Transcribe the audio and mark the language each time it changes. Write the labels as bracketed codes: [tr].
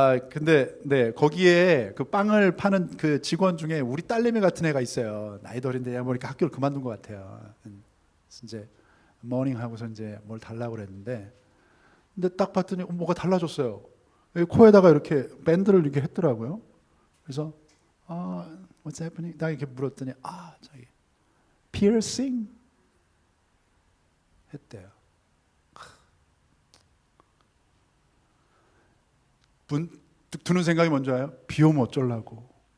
[ko] 근데, 네, 거기에 그 빵을 파는 그 직원 중에 우리 딸내미 같은 애가 있어요. 나이도 어린데 내가 보니까 학교를 그만둔 것 같아요. 이제, 모닝 하고서 이제 뭘 달라고 그랬는데, 근데 딱 봤더니 뭐가 달라졌어요. 코에다가 이렇게 밴드를 이렇게 했더라고요. 그래서, [en] what's happening? [ko] 나 이렇게 물었더니, 저기, piercing? 했대요. 드는 생각이 뭔지 알아요? 비 오면 어쩌려고.